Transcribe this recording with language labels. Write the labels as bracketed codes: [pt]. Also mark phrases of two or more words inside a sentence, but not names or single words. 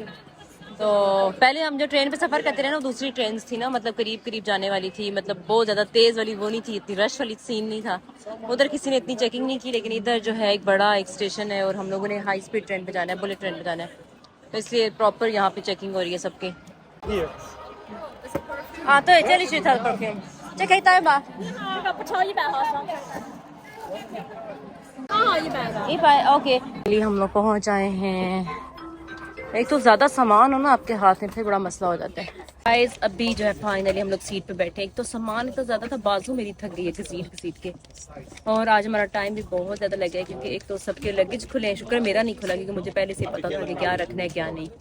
[hi] तो पहले हम जो ट्रेन पे सफ़र करते रहे ना, दूसरी ट्रेन थी ना, मतलब करीब करीब जाने वाली थी, मतलब बहुत ज़्यादा तेज़ वाली वो नहीं थी, इतनी रश वाली सीन नहीं था, उधर किसी ने इतनी चेकिंग नहीं की। लेकिन इधर जो है एक बड़ा एक स्टेशन है, और हम लोगों ने [en] high speed train [hi] पे जाना है, [en] bullet train [hi] पे जाना है, तो इसलिए प्रॉपर यहाँ पे चेकिंग हो रही है सबकी। हाँ तो चलिए शुरू था परफ्यूम, चेक बा [zh] 不超100毫升。刚好100个。 [hi] 100 ओके। हम लोग पहुँच आए हैं। एक तो ज़्यादा सामान हो ना आपके हाथ में, फिर बड़ा मसला हो जाता है। गाइस अभी जो है फाइनली हम लोग सीट पे बैठे। एक तो सामान इतना ज़्यादा था, बाजू मेरी थक गई है सीट के, और आज हमारा टाइम भी बहुत ज़्यादा लगा है, क्योंकि एक तो सबके लगेज खुले हैं, शुक्र मेरा नहीं खुला, क्योंकि मुझे पहले से पता था कि क्या रखना है क्या नहीं।